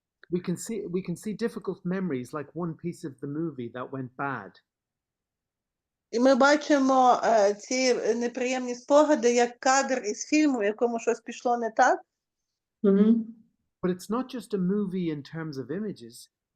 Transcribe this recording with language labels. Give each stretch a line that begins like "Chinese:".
English: We can see difficult memories, like one piece of the movie that went bad.
Ukrainian: І ми бачимо ці неприємні спогади, як кадр із фільму, в якому щось пішло не так.
English: But it's not just a movie in terms of images.